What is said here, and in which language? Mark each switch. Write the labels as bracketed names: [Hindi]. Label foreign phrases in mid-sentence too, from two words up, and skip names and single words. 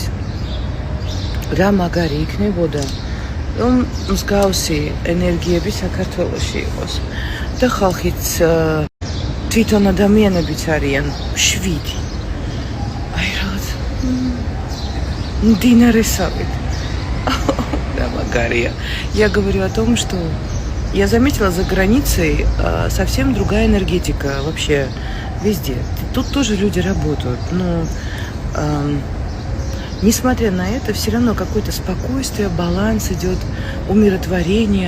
[Georgian] რა მაგარი იქნებოდა რომ მსგავსი ენერგიები საქართველოში იყოს და ხალხიც თვითონ ადამიანებიც არიან 7. აი რაღაც მდინარესავით. [Russian] Да, Магария. Я говорю о том, что я заметила за границей совсем другая энергетика вообще везде. Тут тоже люди работают, но несмотря на это, все равно какое-то спокойствие, баланс идет, умиротворение.